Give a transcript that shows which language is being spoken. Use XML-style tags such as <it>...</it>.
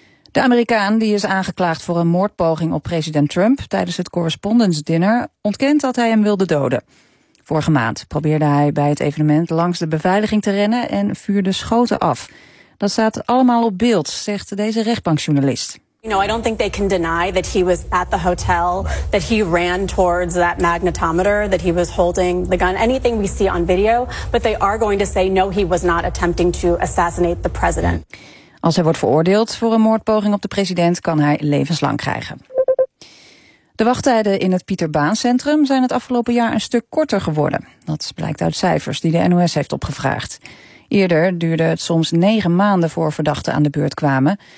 <nl>De Amerikaan, die is aangeklaagd voor een moordpoging op president Trump tijdens het Correspondents' Dinner, ontkent dat hij hem wilde doden. Vorige maand probeerde hij bij het evenement langs de beveiliging te rennen en vuurde schoten af. Dat staat allemaal op beeld, zegt deze rechtbankjournalist.</nl> <en>You know, I don't think they can deny that he was at the hotel, that he ran towards that magnetometer, that he was holding the gun, anything we see on video. But they are going to say no, he was not attempting to assassinate the president.</en> <nl>Als hij wordt veroordeeld voor een moordpoging op de president, kan hij levenslang krijgen. De wachttijden in het Pieter Baan Centrum zijn het afgelopen jaar een stuk korter geworden. Dat blijkt uit cijfers die de NOS heeft opgevraagd. Eerder duurde het soms 9 maanden voor verdachten aan de beurt kwamen.</nl>